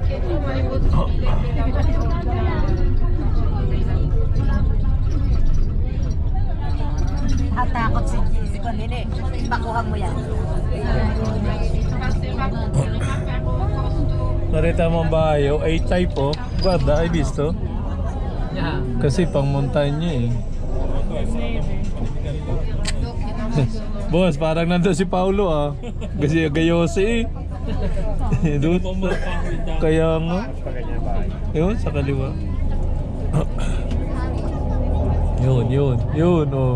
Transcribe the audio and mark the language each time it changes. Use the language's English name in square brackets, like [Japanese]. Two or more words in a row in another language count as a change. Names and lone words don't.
[Filipino] takot si Colin eh. Pakuha mo yan. Narita mo ba yung A-type oh? [Italian] Guarda, hai visto? [Filipino] Yeah. Kasi pang montaña eh. Boss, parang nandun si Paulo ah. Kasi gayose eh. Doon. Kaya nga. Yun, sa kaliwa. Yun oh.